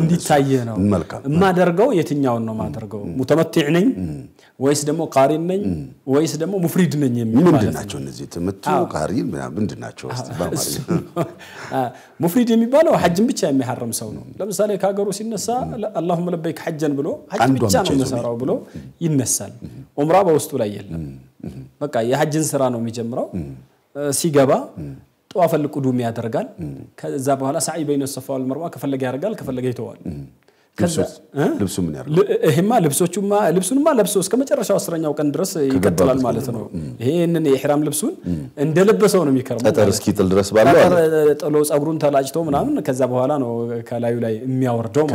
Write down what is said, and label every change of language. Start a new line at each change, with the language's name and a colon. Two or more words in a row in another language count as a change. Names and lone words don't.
Amharic: እንዲታየ ነው ማደርገው የትኛውን ነው ማደርገው ሙተመቲዕ ነኝ ወይስ ደግሞ ቃሪን ነኝ ወይስ ደግሞ ሙፍሪድ ነኝ የሚባል ምንድናቸው እነዚህ ተመቱ ቃሪን ምንድናቸው ሙፍሪድ የሚባለው ሐጅን ብቻ የሚሐረም ሰው ነው ለምሳሌ ካገሩ ሲነሳ
Arabic: اللهم لبيك حجا
Amharic: ብሎ ሐጅ ብቻ ነው መሰራው ብሎ ይነሳል ዑምራ በውስጡ ላይ የለም በቃ የሐጅን ስራ ነው የሚጀምረው ሲገባ
Arabic: طواف القدوم
Amharic: ያደርጋል ከዛ በኋላ
Arabic: سعي بين الصفا والمروه
Amharic: ከፈለገ ያደርጋል ከፈለገ ይተዋል ከዛ ልብሱ ምን ያደርጋል ይሄማ ልብሱንማ ለብሶ እስከ መጨረሻው 10ኛው ቀን ድረስ ይቀጥላል ማለት ነው ይሄንን የኢህራም ልብሱን እንደለበሰው ነው የሚከርመው ጠጠር እስኪጥል ድረስ ባለው ጥሎ ጸጉሩን ተላጭቶ ምናምን ከዛ በኋላ ነው ከላዩ ላይ የሚያወርደው ማለት